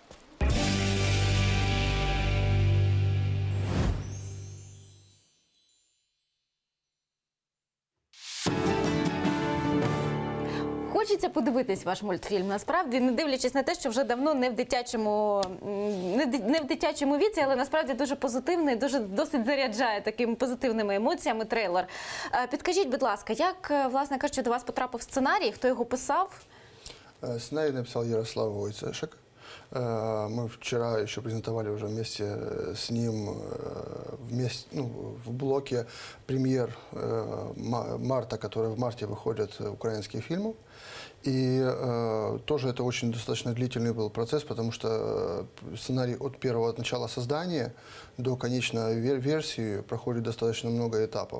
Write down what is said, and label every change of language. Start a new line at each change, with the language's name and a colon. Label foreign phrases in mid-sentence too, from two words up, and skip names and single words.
Ukrainian: Хочеться подивитись ваш мультфільм, насправді, не дивлячись на те, що вже давно не в дитячому віці, але насправді дуже позитивний, досить заряджає такими позитивними емоціями трейлер. Підкажіть, будь ласка, як, власне кажучи, до вас потрапив сценарій, хто його писав?
Russian: Сценарий написал Ярослав Войцешек. Мы вчера еще презентовали уже вместе с ним в блоке премьер марта, который в марте выходят украинские фильмы. И тоже это очень достаточно длительный был процесс, потому что сценарий от начала создания до конечной версии проходит достаточно много этапов.